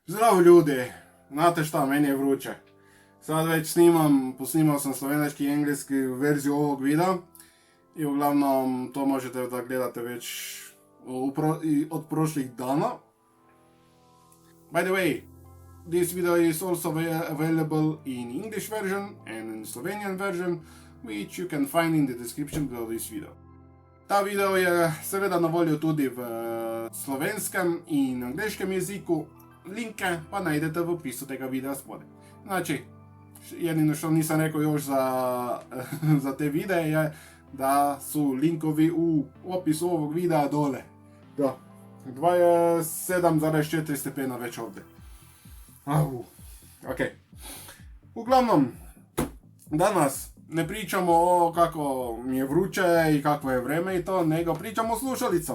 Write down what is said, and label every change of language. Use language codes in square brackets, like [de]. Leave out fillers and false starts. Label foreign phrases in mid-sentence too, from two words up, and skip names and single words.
[sr] Zdravo ljudi, znate šta, meni je vruće. Sad već posnimao sam slovenački i engleski verziju ovog videa. I uglavnom to možete da gledate već od prošlih dana. [en] By the way, this video is also available in English version and in Slovenian version, which you can find in the description below this video. [sl] Ta video je seveda na voljo tudi v slovenskem in angleškem jeziku, linke pa najdete v opisu tega videa spodaj. [sr] Znači, jedino što nisam rekao još za te videe je da su linkovi u opisu ovog videa dole. Da, 27,4 stepena već ovdje. Ok. Uglavnom, danas ne pričamo o kako mi je vruće i kakvo je vreme i to, nego pričamo o slušalicama.